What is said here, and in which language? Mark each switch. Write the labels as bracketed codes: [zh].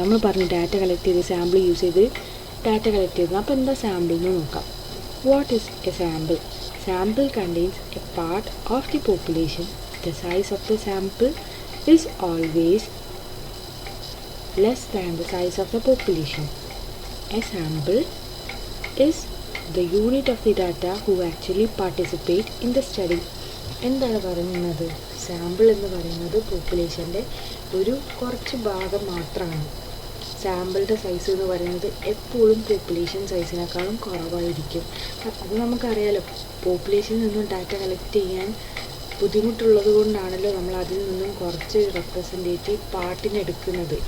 [ml] നമ്മൾ പറഞ്ഞു data collect ചെയ്ത് സാമ്പിൾ യൂസ് ചെയ്ത് ഡാറ്റ കളക്ട് ചെയ്തത്. അപ്പോൾ എന്താ സാമ്പിൾ എന്ന് നോക്കാം. [en] What is a sample? Sample contains a part of the population. The size of the sample is always less than the size of the population. A sample is the unit of the data who actually participate in the study. [ml] എന്താണ് പറയുന്നത്? Sample എന്ന് പറയുന്നത് പോപ്പുലേഷൻ്റെ ഒരു കുറച്ച് ഭാഗം മാത്രമാണ്. സാമ്പിളുടെ size എന്ന് പറയുന്നത് എപ്പോഴും പോപ്പുലേഷൻ സൈസിനേക്കാളും കുറവായിരിക്കും. അത് നമുക്കറിയാലോ. പോപ്പുലേഷനിൽ നിന്നും ഡാറ്റ കളക്ട് ചെയ്യാൻ ബുദ്ധിമുട്ടുള്ളത് കൊണ്ടാണല്ലോ നമ്മൾ അതിൽ നിന്നും കുറച്ച് റെപ്രസെൻറ്റേറ്റീവ് പാർട്ടിനെടുക്കുന്നത്.